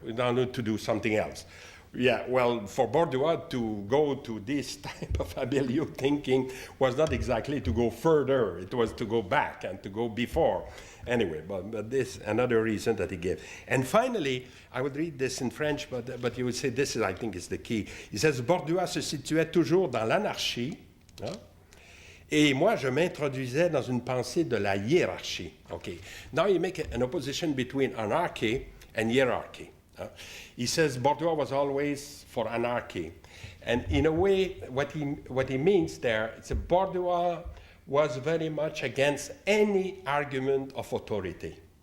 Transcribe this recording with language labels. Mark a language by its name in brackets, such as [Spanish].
[English] We wanted to do something else. Yeah, well, for Bourdieu to go to this type of Abellio thinking was not exactly to go further, it was to go back and to go before. Anyway, but this another reason that he gave. And finally, I would read this in French, but you would say this is, I think, is the key. He says, [French] Bourdieu se situait toujours dans l'anarchie, et moi, je m'introduisais dans une pensée de la hiérarchie. [English] Okay, now you make an opposition between anarchy and hierarchy. He says Bourdieu was always for anarchy. And in a way, what he means there, it's Bourdieu was very much against any argument of authority.